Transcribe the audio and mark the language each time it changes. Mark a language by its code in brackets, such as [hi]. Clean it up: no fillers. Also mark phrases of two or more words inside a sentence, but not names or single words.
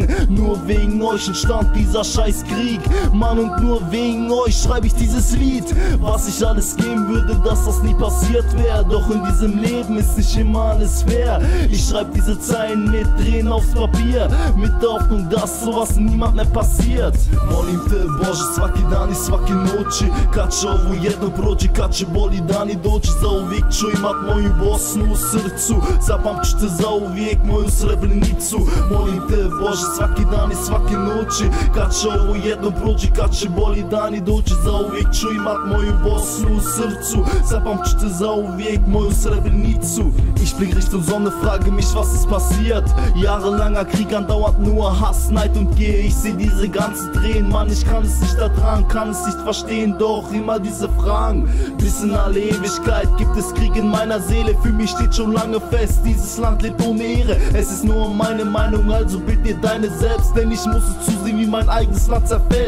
[de] Nur wegen euch entstand dieser scheiß Krieg. Mann, und nur wegen euch schreibe ich dieses Lied. Was ich alles geben würde, dass das nie passiert wäre. Doch in diesem Leben ist nicht immer alles fair. Ich schreibe diese Zeilen mit Tränen aufs Papier, mit der Hoffnung, dass sowas niemand mehr passiert. [bs] Molim te Bože, svaki dan i svaki noći, kad će ovo jedno prođe, kad će boli dani doći. Zauvijek ću imat moju Bosnu u srcu, zapamću te zauvijek moju Srebrenicu. Molim te Bože, svaki dan i svake noći, kad će ovo jedno prođe, kad će boli dani doći. Zauvijek ću imat moju Bosnu u srcu, zapamću te zauvijek moju Srebrenicu. [de] Ich blick Richtung Sonne, frage mich, was ist passiert. Jahrelanger Krieg andauert nur Hass, Neid und Gier. Ich seh diese ganzen Tränen, Mann, ich kann es nicht ertragen, kann es nicht verstehen, doch immer diese Fragen. Bis in alle Ewigkeit gibt es Krieg in meiner Seele. Für mich steht schon lange fest, dieses Land lebt ohne Ehre. Es ist nur meine Meinung, also bild dir deine selbst, denn ich muss es zusehen, wie mein eigenes Land zerfällt.